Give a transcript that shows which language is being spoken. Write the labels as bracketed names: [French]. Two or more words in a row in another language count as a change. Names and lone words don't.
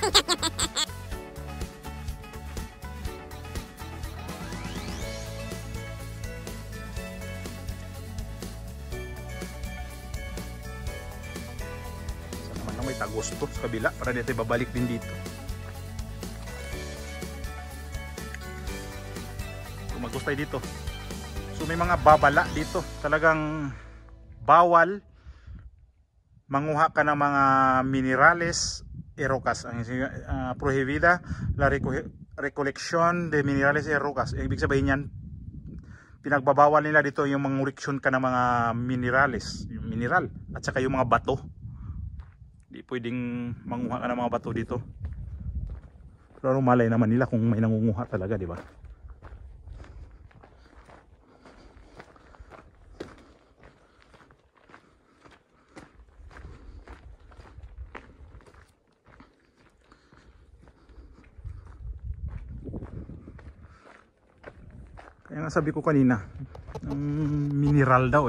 [Filipino] Sa naman lang may tagos to sa kabila para dito babalik din dito. Tumagos tayo dito. So may mga babala dito. Talagang bawal manguha ka ng mga [Spanish] minerales y rocas. Prohibida la recolección de minerales y rocas. [Filipino] Ibig sabihin yan, pinagbabawal nila dito yung mangureksyon ka ng [Spanish] mga minerales, [Filipino] yung mineral, at saka yung mga bato. Hindi pwedeng manguha ka ng mga bato dito. Pero malay naman nila kung may nangunguha talaga, di ba? Kaya nga sabi ko kanina, mineral daw eh.